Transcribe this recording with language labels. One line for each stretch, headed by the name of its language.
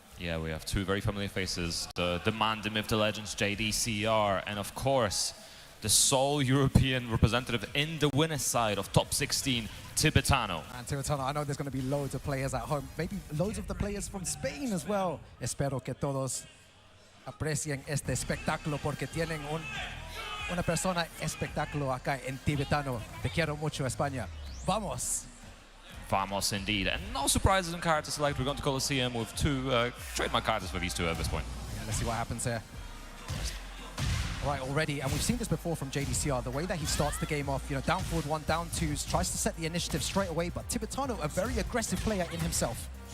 English: Yeah, we have two very familiar faces, the man, the myth, the legends, JDCR, and of course, the sole European representative in the winner's side of top 16, Tibetano. And Tibetano, I know there's going to be loads of players at home, maybe loads of the players from Spain as well.
Spanish: Espero que todos aprecien este espectáculo, porque tienen una persona espectáculo acá en Tibetano. Te quiero mucho, España. Vamos!
English: Vamos indeed. And no surprises in card to select. We're going to Colosseum with two trademark cards for these two at this point. Yeah, let's see what happens here. Right, already, and we've seen this before from JDCR, the way that he starts the game off, down forward 1, down 2s, tries to set the initiative straight away, but Tibetano, a very aggressive player in himself.